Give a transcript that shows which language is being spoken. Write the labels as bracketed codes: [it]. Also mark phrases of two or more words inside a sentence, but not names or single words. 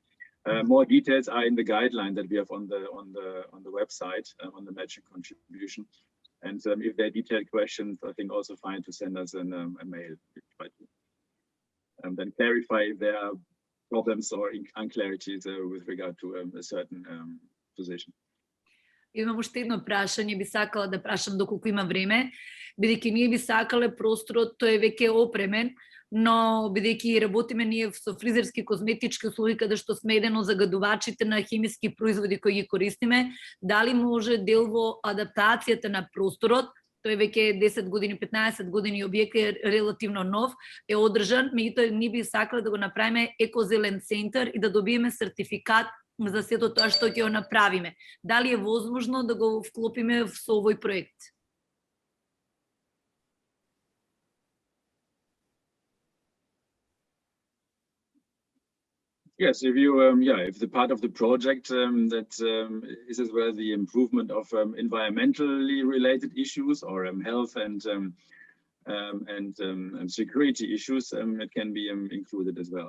[en] More details are in the guideline that we have on the website on the matching contribution. And if there are detailed questions, I think also fine to send us a mail. Then clarify if there are problems or unclarities with regard to a certain position. [mk] Имам уште едно прашање, би сакала да прашам доколку има време, бидејќи ние би сакале просторот, тој е веќе опремен, но бидејќи работиме ние со фризерски козметички услуги каде што сме еден од загадувачите на хемиски производи кои ги користиме, дали може дел во адаптацијата на просторот, тој веќе 10 години, 15 години објект е релативно нов, е одржан, меѓутоа ние би сакале да го направиме екозелен центар и да добиеме сертификат за сето тоа што ќе го направиме. Дали е возможно да го вклопиме со овој проект? [en] Yes, if the part of the project that is as well the improvement of environmentally related issues or health and security issues, it can be included as well.